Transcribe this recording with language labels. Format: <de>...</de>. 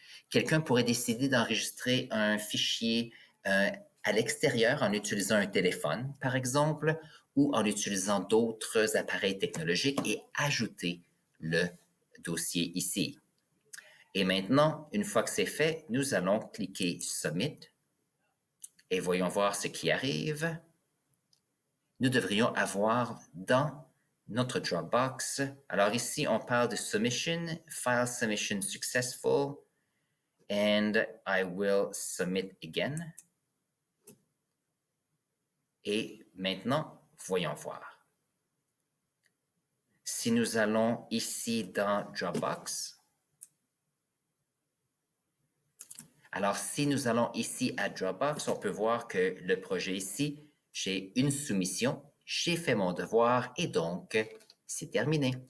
<fr>Quelqu'un pourrait décider d'enregistrer un fichier à l'extérieur en utilisant un téléphone, par exemple, ou en utilisant d'autres appareils technologiques et ajouter le dossier ici. Et maintenant, une fois que c'est fait, nous allons cliquer Submit et voyons voir ce qui arrive. Nous devrions avoir dans notre Dropbox. Alors ici, on parle de submission,</fr> <en>file submission successful, and I will submit again.</en> <fr>Et maintenant, voyons voir. Si nous allons ici dans Dropbox, alors si nous allons ici à Dropbox, on peut voir que le projet ici, j'ai une soumission, j'ai fait mon devoir et donc c'est terminé.</fr>